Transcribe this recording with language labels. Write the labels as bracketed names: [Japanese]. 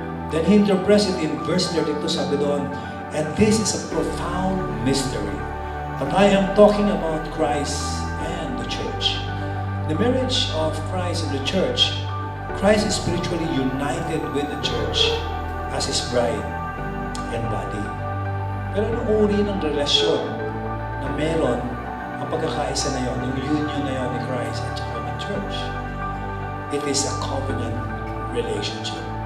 [English] Then he interprets it in verse 32, [Filipino] sabi doon, [English] and this is a profound mystery. But I am talking about Christ and the church. The marriage of Christ and the church, Christ is spiritually united with the church as his bride and body. [Filipino] Pero anong uri ng relasyon na meron ang pagkakaisa na yon, yung union na yon ni Christ at saka ng church? [English] It is a covenant relationship.